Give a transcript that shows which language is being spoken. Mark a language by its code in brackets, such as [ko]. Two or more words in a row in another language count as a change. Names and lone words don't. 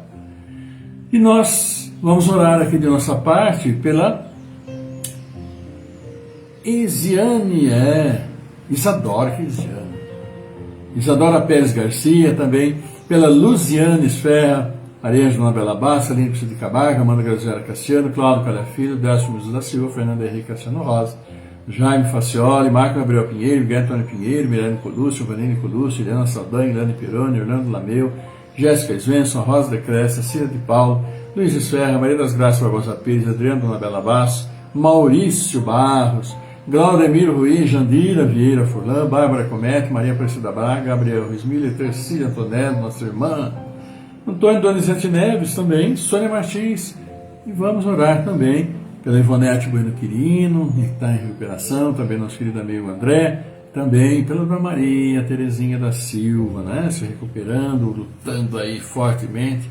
[pt] E nós vamos orar aqui de nossa parte pela Isadora Pérez Garcia, também pela Luziane Esferra, Maria Joana Bela Bassa, Aline de Cabarga, Amanda Graziela Cassiano, Cláudio Calha-Filho, Décio Muso da Silva, Fernando Henrique Cassiano Rosa, Jaime Facioli, Marco Gabriel Pinheiro, Miguel Antônio Pinheiro, Mirane Colucci, Vanine Colucci, Helena Saldanha, Ilane Pironi, Orlando Lameu, Jéssica Svensson, Rosa de Cresce, Cira de Paulo, Luiz Esferra, Maria das Graças Barbosa Pires, Adriano Dona Bela Basso, Maurício Barros, Glaudemiro Ruiz, Jandira Vieira Furlan, Bárbara Comete, Maria Aparecida Braga, Gabriel Ruiz Miller, Tercília Antonello, nossa irmã, Antônio Donizete Neves também, Sônia Martins, e vamos orar também pela Ivonete Bueno Quirino, que está em recuperação, também nosso querido amigo André, também pela Dona Maria Terezinha da Silva, né, se recuperando, lutando aí fortemente.